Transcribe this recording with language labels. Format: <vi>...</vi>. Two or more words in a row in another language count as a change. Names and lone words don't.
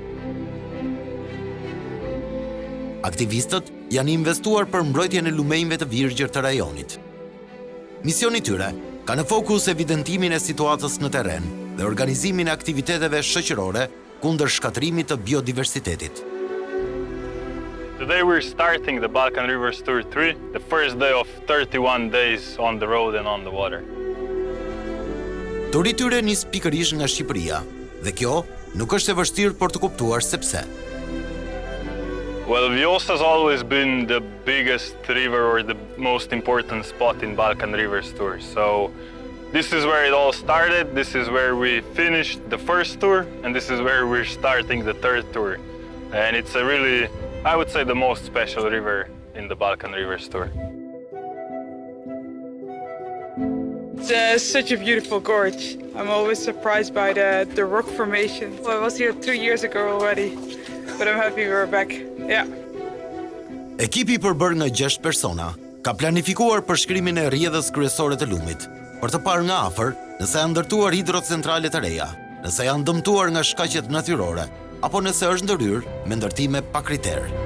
<sq>Aktivistët janë investuar për mbrojtjen e lumenjve të virgjër të rajonit. Misioni i tyre ka në fokus evidentimin e situatës në terren dhe organizimin e aktiviteteve shoqërore kundër shkatrimit të biodiversitetit.</sq> <en>Today we're starting the Balkan Rivers Tour 3, the first day of 31 days on the road and on the water.</en> <sq>Turi tyre nis pikërisht nga Shqipëria, dhe kjo nuk është e vështirë për të kuptuar se pse.</sq> <en>Well, Vjosa has always been the biggest river or the most important spot in Balkan Rivers Tour. So this is where it all started, this is where we finished the first tour, and this is where we're starting the third tour. And it's a really, I would say, the most special river in the Balkan Rivers Tour. It's such a beautiful gorge. I'm always surprised by the rock formation. Well, I was here 2 years ago already, but I'm happy we're back. Yeah.</en> <sq>Ekipi i përbërë nga 6 persona ka planifikuar përshkrimin e rrjedhës kryesore të lumit, për të parë nga afër nëse janë ndërtuar hidrocentrale të reja, nëse janë dëmtuar nga shkaqet natyrore, apo nëse është ndërhyrë me ndërtime pa kriter.</sq>